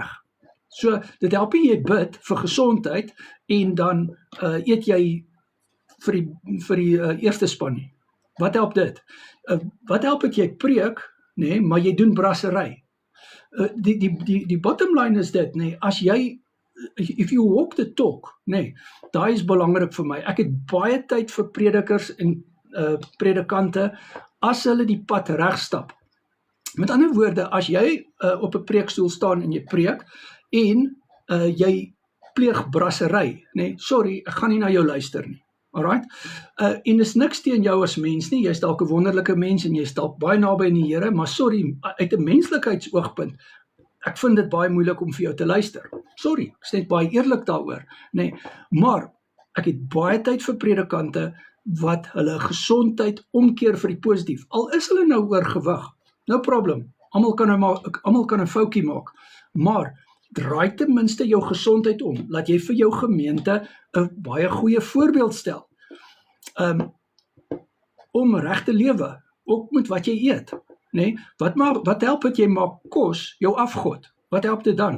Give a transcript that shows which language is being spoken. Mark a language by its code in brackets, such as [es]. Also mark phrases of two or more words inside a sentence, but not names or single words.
[af] So, dit help jy bid vir gesondheid, en dan eet jy vir die eerste span nie. Wat help dit? Wat help het jy preek, maar jy doen brassery? Die [en] bottom line [af] is dit, as jy, [en] if you walk the talk, [af] daai is belangrik vir my. Ek het baie tyd vir predikers en predikante, as hulle die pad regstap. Met ander woorde, as jy op 'n preekstoel staan en jy preek, en jy pleeg brassery, sorry, ek gaan nie na jou luister nie. Alright? En is niks teen jou as mens nie, jy is dalk 'n wonderlike mens, en jy is dalk baie naby in die Here, maar sorry, uit 'n menslike-oogpunt, ek vind dit baie moeilik om vir jou te luister. Sorry, ek is net baie eerlik daaroor, maar ek het baie tyd vir predikante, wat hulle gesondheid omkeer vir die positief, al is hulle nou oorgewig, [en] no problem, [af] almal kan 'n foutjie maak, maar draai ten minste jou gesondheid om, laat jy vir jou gemeente 'n baie goeie voorbeeld stel, om reg te lewe, ook met wat jy eet, wat help het jy maak kos jou afgod, wat help dit dan?